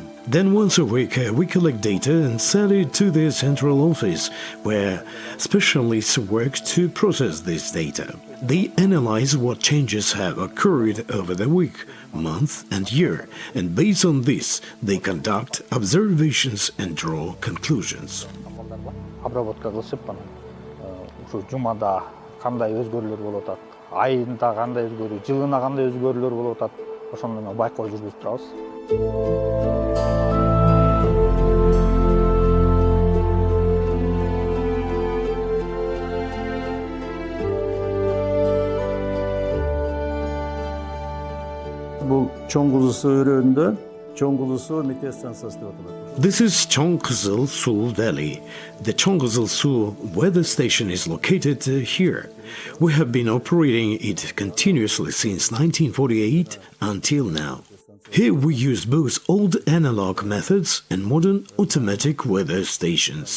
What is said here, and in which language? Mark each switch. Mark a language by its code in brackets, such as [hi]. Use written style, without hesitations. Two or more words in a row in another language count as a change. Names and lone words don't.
[en] Then once a week we collect data and send it to the central office, where specialists work to process this data. They analyze what changes have occurred over the week, month and year, and based on this they conduct observations and draw conclusions. [ky] Айында кандай өзгөрүү, жылына кандай өзгөрүүлөр болуп атат, ошондо мен байкоо жүргүзүп турабыз. Бул Чоң Кызылсуу өрөөнүндө Чоң Кызылсуу метео станциясы деп аталат. [en] This is Чоң Кызылсуу Valley. The Чоң Кызылсуу weather station is located here. We have been operating it continuously since 1948 until now. Here we use both old analog methods and modern automatic weather stations.